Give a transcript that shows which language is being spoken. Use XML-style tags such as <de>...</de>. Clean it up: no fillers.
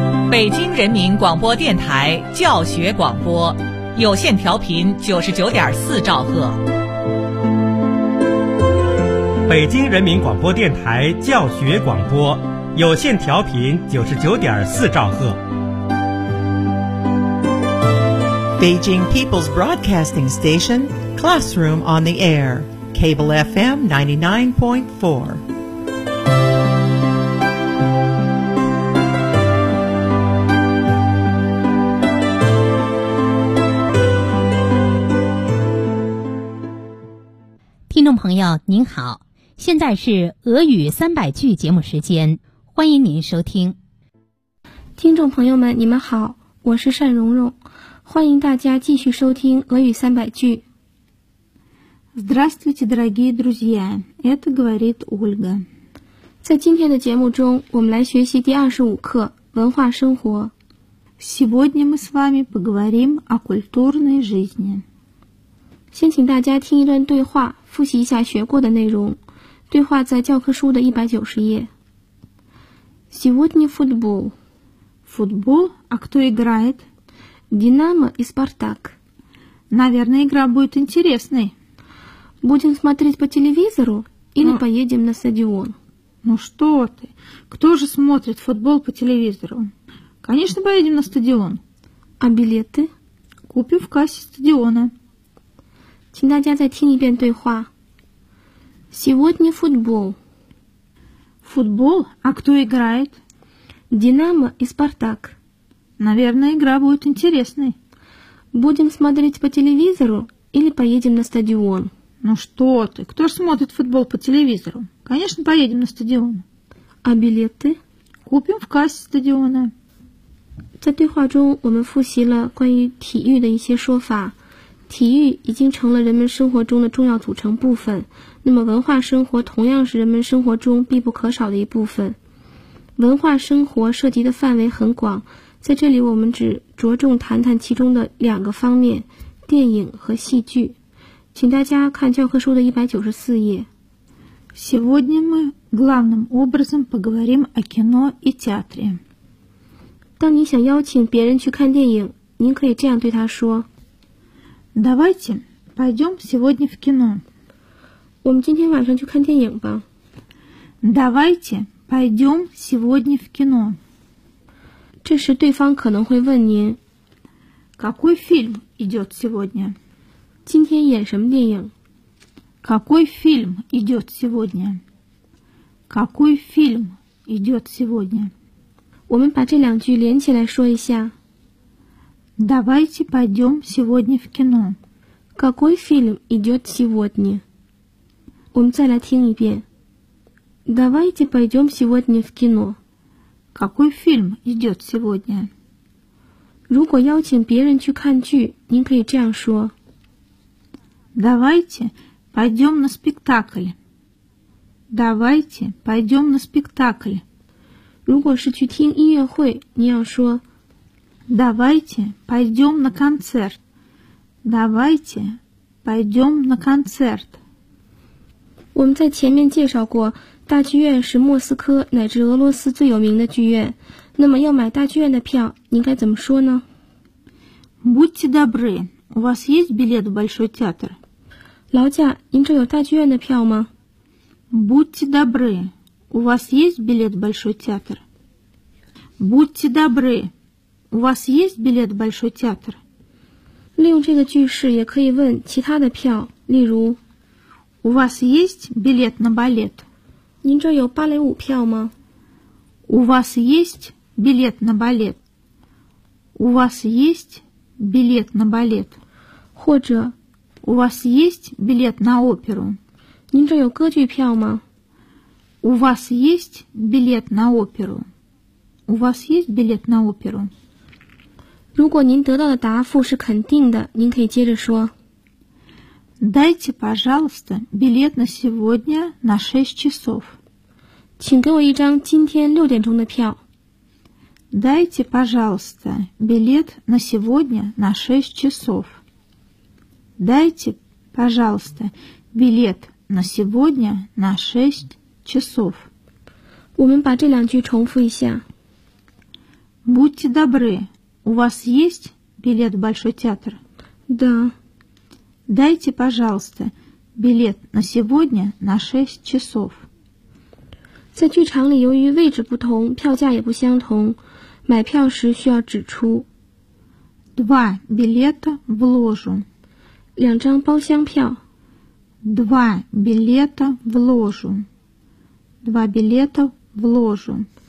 <zh>北京人民广播电台教学广播，有线调频99.4兆赫。北京人民广播电台教学广播，有线调频99.4兆赫。</zh> <en>Beijing People's Broadcasting Station, Classroom on the Air, Cable FM 99.4.</en> <zh>朋友您好，现在是俄语300句节目时间，欢迎您收听。听众朋友们你们好，我是单蓉蓉，欢迎大家继续收听俄语300句。</zh> <ru>Здравствуйте, дорогие друзья, это говорит Ольга.</ru> <zh>在今天的节目中，我们来学习第25课文化生活。</zh> <ru>Сегодня мы с вами поговорим о культурной жизни.</ru> <zh>先请大家听一段对话，复习一下学过的内容。对话在教科书的190页。</zh> <ru>Сегодня футбол. Футбол? А кто играет? Динамо и Спартак. Наверное, игра будет интересной. Будем смотреть по телевизору или поедем на стадион? Ну что ты? Кто же смотрит футбол по телевизору? Конечно, поедем на стадион. А билеты? Купим в кассе стадиона.</ru> <zh>请大家再听一遍对话。</zh> <ru>Сегодня футбол. Футбол? А кто играет? Динамо и Спартак. Наверное, игра будет интересной. Будем смотреть по телевизору или поедем на стадион? Ну что ты, кто же смотрит футбол по телевизору? Конечно, поедем на стадион. А билеты? Купим в кассе стадиона.</ru> <zh>在对话中我们复习了关于体育的一些说法。体育已经成了人们生活中的重要组成部分，那么文化生活同样是人们生活中必不可少的一部分。文化生活涉及的范围很广，在这里我们只着重谈谈其中的两个方面，电影和戏剧。请大家看教科书的194页。</zh> <ru>Сегодня мы главным образом поговорим о кино и театре.</ru> <zh>当你想邀请别人去看电影，您可以这样对他说。</zh> <ru>Давайте пойдем сегодня в кино.</ru> <zh>我们今天晚上去看电影吧。</zh> <ru>Давайте пойдем сегодня в кино.</ru> <zh>这时对方可能会问您。</zh> <ru>Какой фильм идет сегодня?</ru> <zh>今天演什么电影?</zh> <ru>Какой фильм идет сегодня? Какой фильм идет сегодня?</ru> <zh>我们把这两句连起来说一下。</zh> <ru>Давайте пойдем сегодня в кино. Какой фильм идет сегодня?</ru> <zh>我们再来听一遍。</zh> <ru>Давайте пойдем сегодня в кино. Какой фильм идет сегодня?</ru> <zh>如果邀请别人去看剧，您可以这样说。</zh> <ru>Давайте пойдем на спектакль. Давайте пойдем на спектакль.</ru> <zh>如果是去听音乐会，你要说。</zh> <ru>Давайте пойдем на концерт. Давайте пойдем на концерт.</ru> <zh>我们在前面介绍过，大剧院是莫斯科乃至俄罗斯最有名的剧院。那么要买大剧院的票，您该怎么说呢？</zh> <ru>Будьте добры, у вас есть билет в большой театр?</ru> <zh>劳驾，您这有大剧院的票吗？</zh> <ru>Будьте добры, у вас есть билет в большой театр? Будьте добры. У вас есть билет в большой театр?</ru> <zh>利用这个句式也可以问其他的票，例如</zh> <ru>У вас есть билет на балет?</ru> <zh>您这有芭蕾舞票吗?</zh> <ru>У вас есть билет на балет? У вас есть билет на балет?</ru> <zh>或者</zh> <ru>У вас есть билет на оперу?</ru> <zh>您这有歌剧票吗?</zh> <ru>У вас есть билет на оперу? У вас есть билет на оперу?</ru> <zh>如果您得到的答复是肯定的，您可以接着说。</zh> <ru>Дайте, пожалуйста, билет на сегодня на 6 часов.</ru> <zh>请给我一张今天6点钟的票。</zh> <ru>Дайте, пожалуйста, билет на сегодня на 6 часов. Дайте, пожалуйста, билет на сегодня на 6 часов.</ru> <zh>我们把这两句重复一下。</zh> <ru>Будьте добры, у вас есть билет в Большой театр? Да. Дайте, пожалуйста, билет на сегодня на 6 часов.</ru> <zh>在剧场里由于位置不同票价也不相同买票时需要指出</zh> <ru>Два билета в ложу.</ru> <zh>两张包厢票</zh> <ru>Два билета в ложу. Два билета в ложу.</ru>